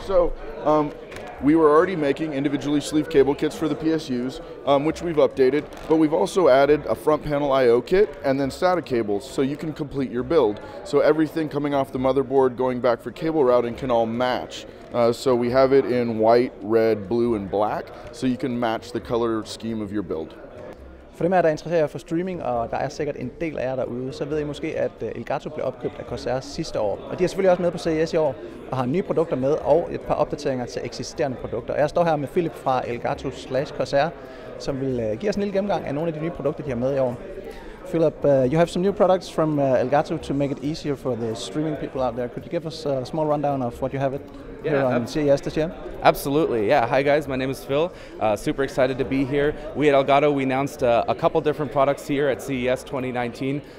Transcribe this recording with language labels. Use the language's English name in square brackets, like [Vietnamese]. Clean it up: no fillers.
[English] So we were already making individually sleeved cable kits for the PSUs, which we've updated, but we've also added a front panel I/O kit and then SATA cables so you can complete your build. So everything coming off the motherboard going back for cable routing can all match. So we have it in white, red, blue, and black, so you can match the color scheme of your build. [Danish] For dem af jer, der interesserer jer for streaming, og der er sikkert en del af jer derude, så ved I måske, at Elgato blev opkøbt af Corsair sidste år. Og de er selvfølgelig også med på CES i år, og har nye produkter med, og et par opdateringer til eksisterende produkter. Og jeg står her med Philip fra Elgato/Corsair, som vil give os en lille gennemgang af nogle af de nye produkter, de har med i år. [English] Philip, you have some new products from Elgato to make it easier for the streaming people out there. Could you give us a small rundown of what you have here on CES this year? Absolutely, yeah. Hi guys, my name is Phil. Super excited to be here. We at Elgato, we announced a couple different products here at CES 2019.